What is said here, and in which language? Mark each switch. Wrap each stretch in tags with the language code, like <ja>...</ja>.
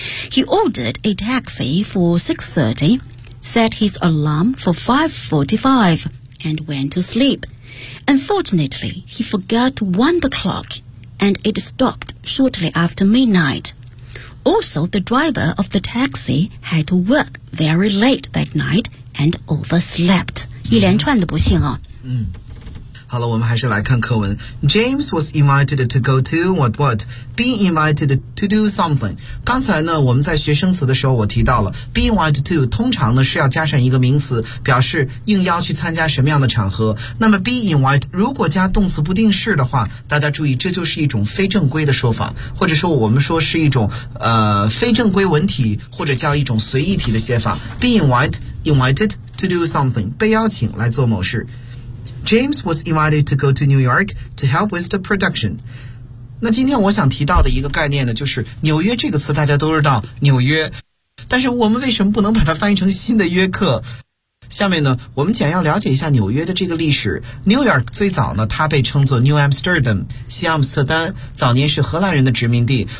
<en>He ordered a taxi for 6:30, set his alarm for 5:45, and went to sleep. Unfortunately, he forgot to wind the clock, and it stopped shortly after midnight. Also, the driver of the taxi had to work very late that night and overslept.</en> <zh>一连串的不幸哦。嗯，好了，我们还是来看课文。</zh> <en>James was invited to go to what what? Be invited to do something.</en> <zh>刚才呢，我们在学生词的时候，我提到了 be invited to 通常呢是要加上一个名词，表示应邀去参加什么样的场合。那么 be invited 如果加动词不定式的话，大家注意，这就是一种非正规的说法，或者说我们说是一种非正规文体，或者叫一种随意体的写法。</zh> <en>Be invited. To do something,</en> <zh>被邀请来做某事。</zh> <en>James was invited to go to New York to help with the production.</en> <zh>那今天我想提到的一个概念呢，就是纽约这个词大家都知道，纽约。但是我们为什么不能把它翻译成新的约克？下面呢，我们简要了解一下纽约的这个历史。 New York 最早呢，它被称作 New Amsterdam, 西阿姆斯特丹，早年是荷兰人的殖民地。</zh>